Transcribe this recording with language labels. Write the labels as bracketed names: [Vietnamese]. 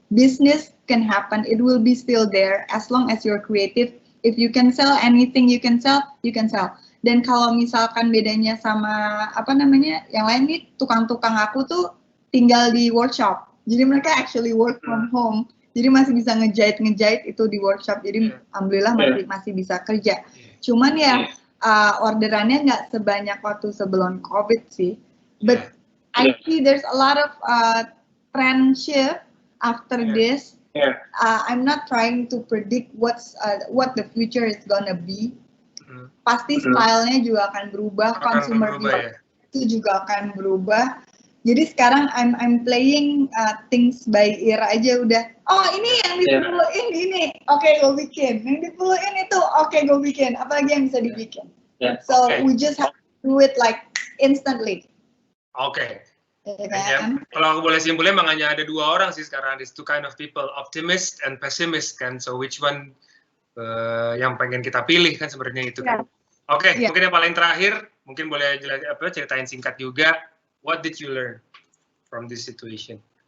[English] Business can happen, it will be still there as long as you're creative. If you can sell anything you can sell, you can sell. [Indonesian] Dan kalau misalkan bedanya sama yang lain nih, tukang-tukang aku tuh tinggal di workshop. Jadi mereka [English] actually work from home. [Indonesian] Jadi masih bisa ngejahit itu di workshop. Jadi alhamdulillah masih bisa kerja. Cuman ya orderannya nggak sebanyak waktu sebelum COVID sih. [English] But I see there's a lot of trend shift after this. I'm not trying to predict what the future is gonna be. [Indonesian] Pasti stylenya juga akan berubah, consumer itu juga akan berubah. Jadi sekarang [English] I'm playing things by ear [Indonesian] aja udah. Oh ini yang diperluin gini, oke gue bikin. Yang diperluin itu, oke gue bikin. Apalagi yang bisa dibikin. [English] So we just have to do it like instantly. [Indonesian] Oke. Kalau aku boleh simpulin, emang hanya ada 2 orang sih sekarang, [English] these two kind of people, optimist and pessimist [Indonesian] kan. [English] So which one [Indonesian] yang pengen kita pilih kan sebenarnya itu kan. Oke, mungkin yang paling terakhir, mungkin boleh ceritain singkat juga. [English] What did you learn from this situation?